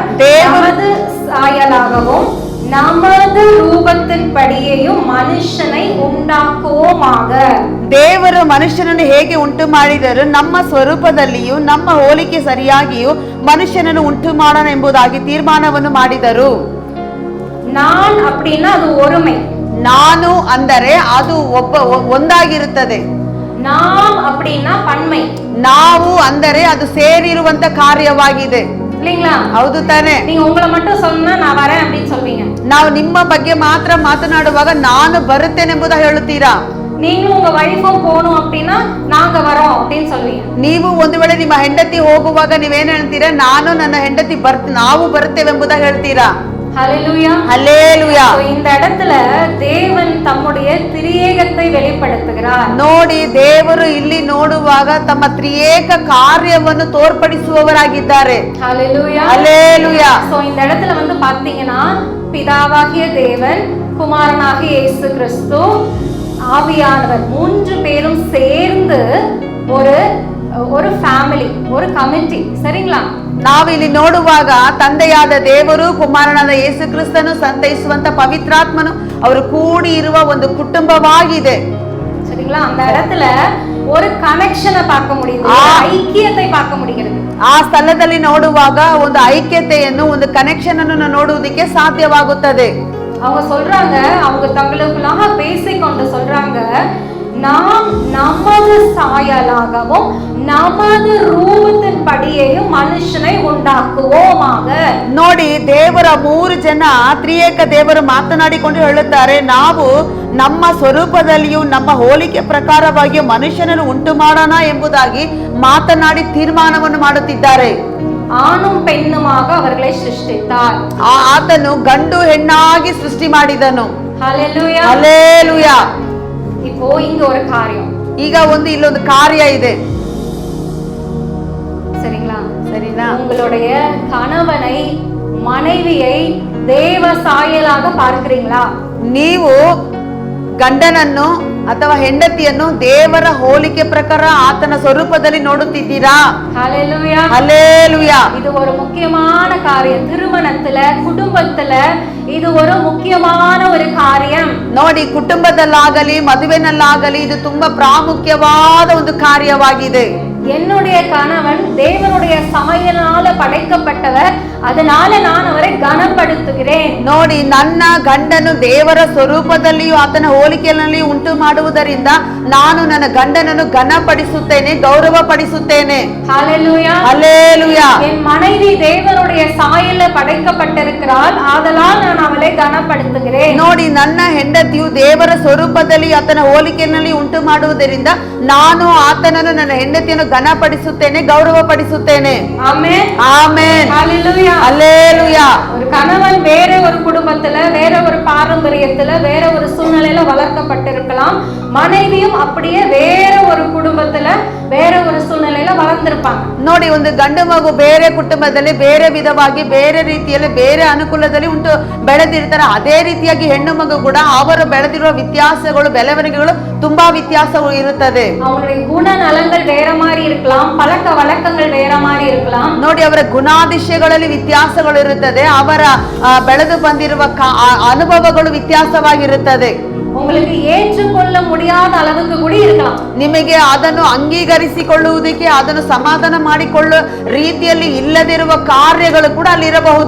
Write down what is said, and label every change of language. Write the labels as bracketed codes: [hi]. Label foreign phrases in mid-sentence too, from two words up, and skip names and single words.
[ta] நமது சாயலாகவும் நமது ரூபத்தின் படியையும் மனுஷனை ಉಂಟಾಕುವೋಮಾಗ. [kn] ದೇವರು ಮನುಷ್ಯನನ್ನು ಹೇಗೆ ಉಂಟು ಮಾಡಿದರು? ನಮ್ಮ ಸ್ವರೂಪದಲ್ಲಿಯೂ ನಮ್ಮ ಹೋಲಿಕೆ ಸರಿಯಾಗಿಯೂ ಮನುಷ್ಯನನ್ನು ಉಂಟು ಮಾಡೋಣ ಎಂಬುದಾಗಿ ತೀರ್ಮಾನವನ್ನು ಮಾಡಿದರು. [ta] நான் அப்படின்னா அது ஒருமை. [kn] ನಾನು ಅಂದರೆ ಅದು ಒಂದಾಗಿರುತ್ತದೆ. [ta] நாம் அப்படின்னா பன்மை. [kn] ನಾವು ಅಂದರೆ ಅದು ಸೇರಿರುವಂತ ಕಾರ್ಯವಾಗಿದೆ [ta] இல்லீங்களா? [kn] ಹೌದು ತಾನೆ? [ta] நீங்க உங்களை மட்டும் சொன்னா நான் வரேன் அப்படின்னு சொல்வீங்க. [kn] ನಾವು ನಿಮ್ಮ ಬಗ್ಗೆ ಮಾತ್ರ ಮಾತನಾಡುವಾಗ ನಾನು ಬರುತ್ತೇನೆ ಎಂಬುದಾಗಿ ಹೇಳುತ್ತೀರಾ? [ta] நீங்களும் உங்க வைஃபும் போணும் அப்படின்னா நாங்க வரோம் அப்படின்னு சொல்வீங்க. [kn] ನೀವು ಒಂದು ವೇಳೆ ನಿಮ್ಮ ಹೆಂಡತಿ ಹೋಗುವಾಗ ನೀವೇನ್ ಹೇಳ್ತೀರಾ? ನಾನು ನನ್ನ ಹೆಂಡತಿ ನಾವು ಬರುತ್ತೇವೆ ಎಂಬುದಾಗಿ ಹೇಳ್ತೀರಾ? [ta] ஹல்லேலூயா, ஹல்லேலூயா. இந்த இடத்துல தேவன் தம்முடைய திரியேகத்தை வெளிப்படுத்துகிறார். [kn] ನೋಡಿ, ದೇವರು ಇಲ್ಲಿ ನೋಡುವಾಗ ತಮ್ಮ ತ್ರಿಯೇಕ ಕಾರ್ಯವನ್ನು ತೋರ್ಪಡಿಸುವವರಾಗಿದ್ದಾರೆ. [ta] ஹல்லேலூயா, ஹல்லேலூயா. சோ இந்த இடத்துல வந்து பாத்தீங்கன்னா பிதாவாகிய தேவன், குமாரனாகிய இயேசு கிறிஸ்து, ஆவியானவர் 3 பேரும் சேர்ந்து ஒரு ஃபேமிலி, ஒரு கமிட்டி, சரிங்களா? [kn] ನಾವಿಲ್ಲಿ ನೋಡುವಾಗ ತಂದೆಯಾದ ದೇವರು, ಕುಮಾರನಾದ ಯೇಸು ಕ್ರಿಸ್ತನು, ಸಂತೈಸುವಂತ ಪವಿತ್ರಾತ್ಮನು ಅವರು ಕೂಡಿ ಇರುವ ಒಂದು ಕುಟುಂಬವಾಗಿದೆ. [ta] சரிங்களா? அந்த இடத்துல ஒரு கனெக்ஷனை பார்க்க முடியுது, ஐக்கியத்தை பார்க்க முடிகிறது. [kn] ಆ ಸ್ಥಳದಲ್ಲಿ ನೋಡುವಾಗ ಒಂದು ಐಕ್ಯತೆಯನ್ನು, ಒಂದು ಕನೆಕ್ಷನ್ ಅನ್ನು ನೋಡುವುದಕ್ಕೆ ಸಾಧ್ಯವಾಗುತ್ತದೆ. [ta] அவங்க சொல்றாங்க, அவங்க தங்களுக்குள்ளாக பேசிக்கொண்டு சொல்றாங்க, நாம் நமது சாயலாகவும் நமது ரூபத்தின் படியையும் மனுஷனை உண்டாக்குவோமாக. [kn] ನೋಡಿ, ದೇವರ 3 ಜನ ತ್ರಿಯೇಕ ದೇವರು ಮಾತನಾಡಿಕೊಂಡು ಹೇಳುತ್ತಾರೆ, ನಾವು ನಮ್ಮ ಸ್ವರೂಪದಲ್ಲಿಯೂ ನಮ್ಮ ಹೋಲಿಕೆ ಪ್ರಕಾರವಾಗಿಯೂ ಮನುಷ್ಯನನ್ನು ಉಂಟು ಮಾಡೋಣ ಎಂಬುದಾಗಿ ಮಾತನಾಡಿ ತೀರ್ಮಾನವನ್ನು ಮಾಡುತ್ತಿದ್ದಾರೆ. [ta] ஆணும் பெண்ணுமாக அவர்களை சிருஷ்டித்தார். [kn] ಆತನು ಗಂಡು ಹೆಣ್ಣಾಗಿ ಸೃಷ್ಟಿ ಮಾಡಿದನು. [ta] ஹல்லேலூயா, [kn] ಹಲ್ಲೇಲೂಯಾ. [ta] இப்போ இங்க ஒரு காரியம், [kn] ಈಗ ಇಲ್ಲೊಂದು ಕಾರ್ಯ ಇದೆ, [ta] சரிங்களா? [kn] ಸರಿನಾ? [ta] உங்களுடைய கணவனை, மனைவியை தேவ சாயலாக பார்க்கிறீங்களா? [kn] ನೀವು ಗಂಡನನ್ನು ಅಥವಾ ಹೆಂಡತಿಯನ್ನು ದೇವರ ಹೋಲಿಕೆ ಪ್ರಕಾರ ಆತನ ಸ್ವರೂಪದಲ್ಲಿ ನೋಡುತ್ತಿದ್ದೀರಾ? [ta] ஹalleluya. ஹல்லேலூயா. இது ஒரு முக்கியமான காரியம். திருமணத்துல குடும்பத்துல இது ஒரு முக்கியமான ஒரு காரியம். [kn] ನೋಡಿ, ಕುಟುಂಬದಲ್ಲಾಗಲಿ ಮದುವೆನಲ್ಲಾಗಲಿ ಇದು ತುಂಬಾ ಪ್ರಾಮುಖ್ಯವಾದ ಒಂದು ಕಾರ್ಯವಾಗಿದೆ. [ta] என்னுடைய கணவன் தேவனுடைய சமையலால படைக்கப்பட்டவர், அதனால நான் அவரை கனப்படுத்துகிறேன். [kn] ನೋಡಿ, ನನ್ನ ಗಂಡನು ದೇವರ ಸ್ವರೂಪದಲ್ಲಿಯೂ ಆತನ ಹೋಲಿಕೆಯಲ್ಲಿ ಉಂಟು ಮಾಡುವುದರಿಂದ ನಾನು ನನ್ನ ಗಂಡನನ್ನು ಘನಪಡಿಸುತ್ತೇನೆ, ಗೌರವ ಪಡಿಸುತ್ತೇನೆ. [ta] ஹalleluya. ஹல்லேலூயா. என் மனைவி தேவனுடைய சாயல்ல படைக்கப்பட்டிருக்கிறாள், ஆதலால் நான் அவளை கனப்படுத்துகிறேன். [kn] ನೋಡಿ, ನನ್ನ ಹೆಂಡತಿಯು ದೇವರ ಸ್ವರೂಪದಲ್ಲಿ ಆತನ ಹೋಲಿಕೆಯಲ್ಲಿ ಉಂಟು ಮಾಡುವುದರಿಂದ ನಾನು ಆತನನ್ನು ನನ್ನ ಹೆಂಡತಿಯನ್ನು ಘನಪಡಿಸುತ್ತೇನೆ, ಗೌರವ ಪಡಿಸುತ್ತೇನೆ. [ta] ஆமென். ஆமென். ஹalleluya. ஹல்லேலூயா. ஒரு கணவன் வேற ஒரு குடும்பத்துல, வேற ஒரு பாரம்பரியத்துல, வேற ஒரு சூழ்நிலையில வளர்க்கப்பட்டிருக்கலாம். மனைவியும் அப்படியே வேற ஒரு குடும்பத்துல, வேற ஒரு சூழ்நிலையில வளர்ந்திருப்பாங்க. [kn] ನೋಡಿ, ಒಂದು ಗಂಡು ಮಗು ಬೇರೆ ಕುಟುಂಬದಲ್ಲಿ ಬೇರೆ ವಿಧವಾಗಿ ಬೇರೆ ರೀತಿಯಲ್ಲಿ ಬೇರೆ ಅನುಕೂಲದಲ್ಲಿ ಉಂಟು ಬೆಳೆದಿರ್ತಾರೆ. ಅದೇ ರೀತಿಯಾಗಿ ಹೆಣ್ಣು ಮಗು ಕೂಡ ಅವರು ಬೆಳೆದಿರುವ ವ್ಯತ್ಯಾಸಗಳು, ಬೆಳವಣಿಗೆಗಳು ತುಂಬಾ ವ್ಯತ್ಯಾಸಗಳು ಇರುತ್ತದೆ. [ta] அவங்களுடைய குணநலங்கள் வேற மாதிரி இருக்கலாம், பழக்க வழக்கங்கள் வேற மாதிரி இருக்கலாம். [kn] ನೋಡಿ, ಅವರ ಗುಣಾದಿಶಯಗಳಲ್ಲಿ ವ್ಯತ್ಯಾಸಗಳು ಇರುತ್ತದೆ, ಅವರ ಬೆಳೆದು ಬಂದಿರುವ ಅನುಭವಗಳು ವ್ಯತ್ಯಾಸವಾಗಿರುತ್ತದೆ. [ta] உங்களுக்கு ஏற்றுக்கொள்ள முடியாத அளவுக்கு கூட இருக்கலாம். [kn] ನಿಮಗೆ ಅದನ್ನು ಅಂಗೀಕರಿಸಿಕೊಳ್ಳುವುದಕ್ಕೆ, ಅದನ್ನು ಸಮಾಧಾನ ಮಾಡಿಕೊಳ್ಳುವ ರೀತಿಯಲ್ಲಿ ಇಲ್ಲದಿರುವ ಕಾರ್ಯಗಳು ಕೂಡ ಅಲ್ಲಿರಬಹುದು.